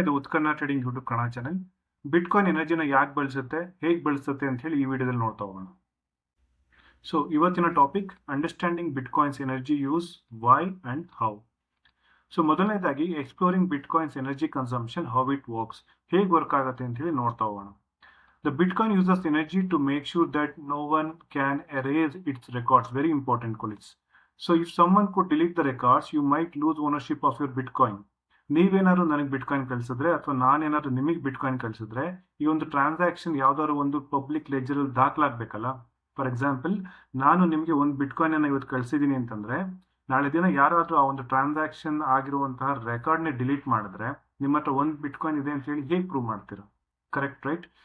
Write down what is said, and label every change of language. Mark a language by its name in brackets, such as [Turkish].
[Kannada] ಇದು ಉತ್ಕರ್ಣ trading YouTube Kannada channel. Bitcoin ಎನರ್ಜಿನ ಯಾಕೆ ಬಳಸುತ್ತೆ, ಹೇಗೆ ಬಳಸುತ್ತೆ ಅಂತ ಹೇಳಿ ಈ ವಿಡಿಯೋದಲ್ಲಿ ನೋಡ್ತಾ ಹೋಗೋಣ. [English] So ಇವತ್ತಿನ topic understanding bitcoins energy use, why and how. So ಮೊದಲನೇದಾಗಿ exploring bitcoins energy consumption, how it works, [Kannada] ಹೇಗೆ ವರ್ಕ್ ಆಗುತ್ತೆ ಅಂತ ಹೇಳಿ ನೋಡ್ತಾ ಹೋಗೋಣ. [English] The Bitcoin uses energy to make sure that no one can erase its records. Very important, colleagues. So if someone could delete the records, you might lose ownership of your Bitcoin. [Kannada] ನೀವೇನಾದ್ರು ನನಗೆ bitcoin ಕಳಿಸಿದ್ರೆ ಅಥವಾ ನಾನೇನಾದ್ರು ನಿಮಗೆ bitcoin ಕಳಿಸಿದ್ರೆ ಈ ಒಂದು transaction ಯಾವ್ದಾದ್ರು ಒಂದು ಪಬ್ಲಿಕ್ ಲೆಜರ್ ಅಲ್ಲಿ ದಾಖಲಾಗಬೇಕಲ್ಲ. ಫಾರ್ ಎಕ್ಸಾಂಪಲ್, ನಾನು ನಿಮಗೆ ಒಂದು ಬಿಟ್ಕಾಯಿನ್ ಅನ್ನ ಇವತ್ತು ಕಳಿಸಿದೀನಿ ಅಂತಂದ್ರೆ ನಾಳೆ ದಿನ ಯಾರಾದ್ರೂ ಆ ಒಂದು ಟ್ರಾನ್ಸಾಕ್ಷನ್ ಆಗಿರುವಂತಹ ರೆಕಾರ್ಡ್ನೇ ಡಿಲೀಟ್ ಮಾಡಿದ್ರೆ ನಿಮ್ಮ ಹತ್ರ ಒಂದು ಬಿಟ್ಕಾಯಿನ್ ಇದೆ ಅಂತ ಹೇಳಿ ಹೇಗೆ ಪ್ರೂವ್ ಮಾಡ್ತೀರಾ? Correct, right?